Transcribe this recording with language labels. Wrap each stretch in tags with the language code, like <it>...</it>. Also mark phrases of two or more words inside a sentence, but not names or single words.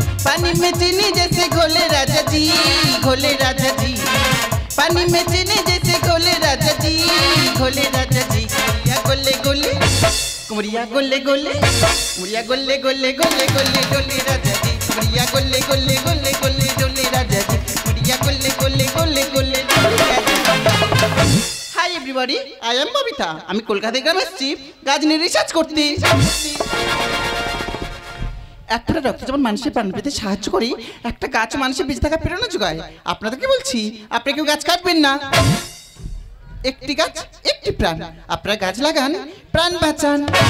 <bho>पानी में चीनी जैसे घोले राजा जी, घोले राजा जी, पानी में चीनी जैसे घोले राजा जी, घोले राजा जी, गोले गोले कुमरिया गोले गोले, कुमरिया गोले गोले गोले गोले गोले राजा जी, कुमरिया गोले गोले गोले गोले गोले राजा जी, कुमरिया गोले गोले गोले गोले गोले राजा जी।</bho> <en>Hi everybody, I am Babita,</en> <bn>আমি কলকাতা গ্রামে এসেছি গাছ নিয়ে রিসার্চ করতে। এক ফোঁটা রক্ত যেমন মানুষের প্রাণ পেতে সাহায্য করে, একটা গাছ মানুষের বেঁচে থাকা প্রেরণা যোগায়। আপনাদেরকে বলছি, আপনি কেউ গাছ কাটবেন না। একটি গাছ একটি প্রাণ, আপনারা গাছ লাগান, প্রাণ বাঁচান।</bn>